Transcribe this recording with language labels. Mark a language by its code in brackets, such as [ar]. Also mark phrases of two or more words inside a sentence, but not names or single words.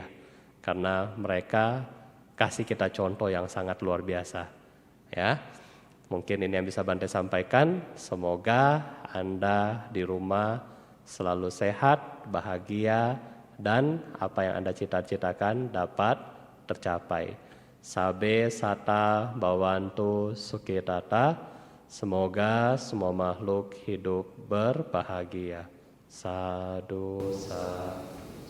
[id] Karena mereka kasih kita contoh yang sangat luar biasa. Ya, mungkin ini yang bisa Bante sampaikan. Semoga Anda di rumah selalu sehat, bahagia, dan apa yang Anda cita-citakan dapat tercapai. [pi] Sabe sata bawantu sukitata. [id] Semoga semua makhluk hidup berbahagia. [pi] Sadhu, sadhu.